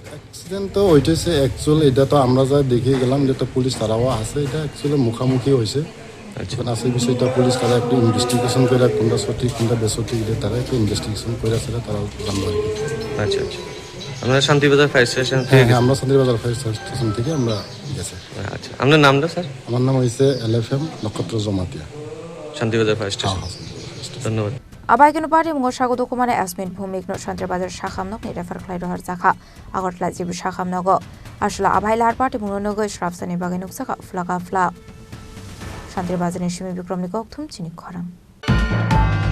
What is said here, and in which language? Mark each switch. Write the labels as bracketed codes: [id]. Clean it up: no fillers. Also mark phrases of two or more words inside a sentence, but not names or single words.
[bn] অ্যাক্সিডেন্ট তো হইতেছে অ্যাকচুয়ালি এটা তো আমরা যা দেখে গেলাম যেটা পুলিশ তারাও আছে এটা অ্যাকচুয়ালি মুখামুখি হয়েছে আছে বিষয়টা পুলিশ তারা একটু ইনভেস্টিগেশন করে কোনটা সঠিক কোনটা বেসঠিক এটা তারা একটু ইনভেস্টিগেশন করে সেটা তারা জানবো আর কি আচ্ছা আমরা শান্তিবাজার ফায়ার স্টেশন হ্যাঁ আমরা শান্তিবাজার ফায়ার স্টেশন থেকে আমরা গেছি আচ্ছা আপনার নামটা স্যার আমার নাম হয়েছে LFM নক্ষত্র জমাতিয়া শান্তিবাজার ফায়ার স্টেশন ধন্যবাদ [trp] Abohaikhe Patimung Sagodu Kumane Asmin Phumik no Santirbazar Sakham nok ni refer khlai Rahorjaka Agortla jibu Sakham Nogo Ashla Abhailar Patimung Nogo Shrafsani bagai nuksaka Flaka Fla Santirbazar ni Shimi Bikromni Koktwma Chini Khorang